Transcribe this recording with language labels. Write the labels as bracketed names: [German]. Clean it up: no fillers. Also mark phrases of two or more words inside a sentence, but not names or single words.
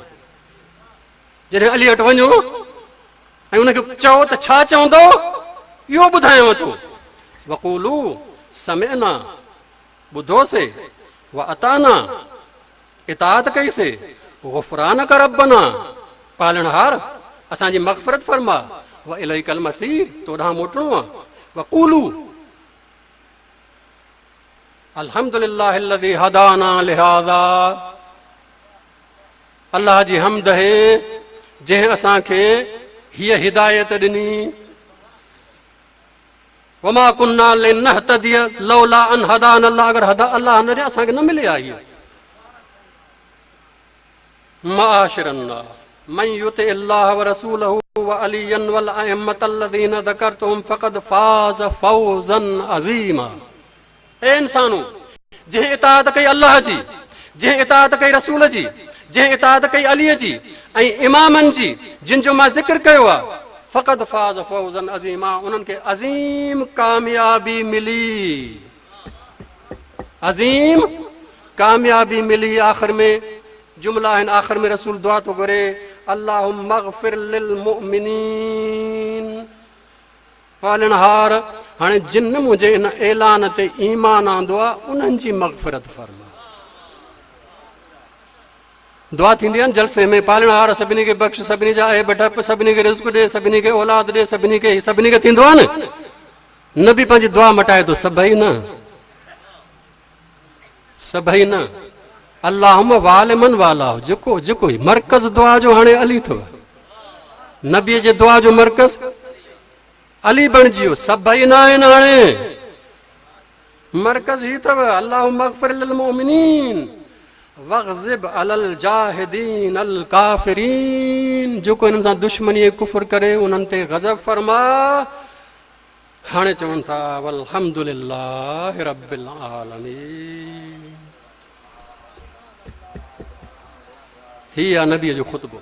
[Sindhi] जॾहिं अली वटि वञो ऐं हुनखे चओ त छा चवंदो इहो ॿुधायांव थो। [Arabic] وقالوا سمعنا, ॿुधोसीं, وأطعنا, [Sindhi] इताअत कईसीं, [Arabic] غفرانك ربنا, [Sindhi] पालणहार असांजी मग़फ़िरत फरमा, [Arabic] وإليك المصير, [Sindhi] तो ॾांहुं मोटणो आहे। [Arabic] وقالوا الحمد لله الذي هدانا لهذا, [Sindhi] अल्लाह जी हम्द है जंहिं असांखे हीअ हिदायत ॾिनी। [Arabic] وما كنا لنهتدي لولا أن هدانا الله, [Sindhi] अगर अल्लाह न ॾे असांखे न मिले आहे। [Arabic] معاشر الناس من يطع الله ورسوله وعليا والأئمة الذين ذكرتهم فقد فاز فوزا عظيما. [Sindhi] ए इंसानो, जंहिं इताअत कई अल्लाह जी, जंहिं इताअत कई रसूल जी, जंहिं इताअत कई अलीअ जी ऐं इमामनि जी जिन जो मां ज़िक्र कयो आहे, [Arabic] فقد فاز فوزا عظيما, [Sindhi] उन्हनि खे अज़ीम कामयाबी मिली, अज़ीम कामयाबी मिली। आख़िर में जुमला आहिनि, आख़िर में रसूल दुआ थो घुरे, [Arabic] اللهم اغفر للمؤمنين, [Sindhi] पालनहार हाणे जिन मुंहिंजे इन ऐलान ते ईमान आंदो आहे उन्हनि जी मग़फ़िरत फरमा। दुआ थींदी आहे न जलसे में, पालनहार सभिनी खे बख़्श, सभिनी जा ऐब डप, सभिनी खे रिज़्क़ ॾे, सभिनी खे औलाद ॾे, सभिनी खे थींदो आहे न बि पंहिंजी दुआ मटाए थो, सभई न। [Arabic] اللهم وال من والاه, [Sindhi] जेको जेको मरकज़ दुआ जो हाणे अली अथव, नबीअ जे दुआ जो मरकज़ अली बणिजी वियो, सभई न आहिनि हाणे, मरकज़ ही अथव [Arabic] اللهم اغفر للمؤمنين واغضب على الجاحدين الكافرين, [Sindhi] जेको हिननि सां दुश्मनी कुफ़र करे उन्हनि ते ग़ज़ब फरमा। हाणे चवनि था [Arabic] والحمد لله رب العالمين. [Sindhi] ही आहे नबीअ जो ख़ुतबो।